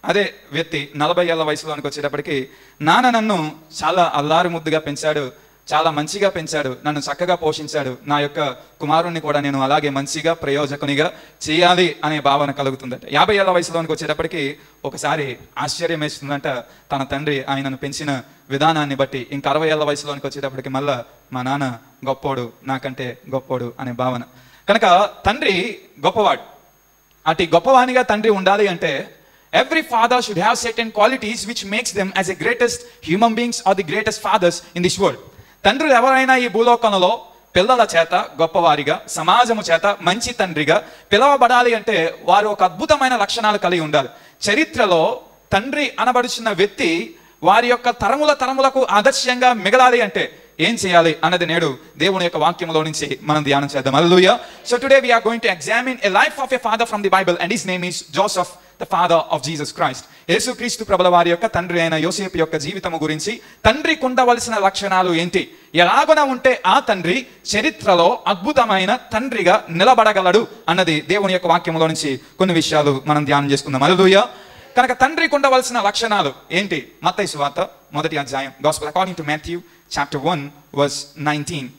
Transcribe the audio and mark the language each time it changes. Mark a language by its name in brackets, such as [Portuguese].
[Telugu] అదే వ్యక్తి 40 ఏళ్ల వయసులోనికి వచ్చేటప్పటికి నాన్న నన్ను చాలా అల్లారు ముద్దుగా పెంచాడు, చాలా మంచిగా పెంచాడు, నన్ను చక్కగా పోషించాడు, నా యొక్క కుమారుణ్ణి కూడా నేను అలాగే మంచిగా ప్రయోజకునిగా చేయాలి అనే భావన కలుగుతుందట. 50 ఏళ్ల వయసులోనికి వచ్చేటప్పటికి ఒకసారి ఆశ్చర్యం వేస్తుందంట తన తండ్రి ఆయనను పెంచిన విధానాన్ని బట్టి. ఇంకా 60 ఏళ్ల వయసులోనికి వచ్చేటప్పటికి మళ్ళా మా నాన్న గొప్పోడు, నాకంటే గొప్పోడు అనే భావన. కనుక తండ్రి గొప్పవాడు. అటు గొప్పవానిగా తండ్రి ఉండాలి అంటే [English] every father should have certain qualities which makes them as the greatest human beings or the greatest fathers in this world. [Telugu] తండ్రులు ఎవరైనా ఈ భూలోకంలో పిల్లల చేత గొప్పవారిగా, సమాజము చేత మంచి తండ్రిగా పిలవబడాలి అంటే వారు ఒక అద్భుతమైన లక్షణాలు కలిగి ఉండాలి. చరిత్రలో తండ్రి అనబడుచున్న వ్యక్తి వారి యొక్క తరములకు ఆదర్శంగా మిగలాలి అంటే ఏం చేయాలి అన్నది నేడు దేవుని యొక్క వాక్యంలో నుంచి మనం ధ్యానం చేద్దాం. హల్లెలూయా. [English] So today we are going to examine a life of a father from the Bible and his name is Joseph, the father of Jesus Christ. [Telugu] యేసుక్రీస్తు ప్రభుల వారి యొక్క తండ్రి అయిన యోసేపు యొక్క జీవితము గురించి, తండ్రికి ఉండవలసిన లక్షణాలు ఏంటి, ఎలాగున ఉంటే ఆ తండ్రి చరిత్రలో అద్భుతమైన తండ్రిగా నిలబడగలడు అన్నది దేవుని యొక్క వాక్యంలో నుంచి కొన్ని విషయాలు మనం ధ్యానం చేసుకుందాం. హల్లెలూయా. కనుక తండ్రికి ఉండవలసిన లక్షణాలు ఏంటి? మత్తయి సువార్త 1వ అధ్యాయం, [English] Gospel according to Matthew chapter 1 verse 19.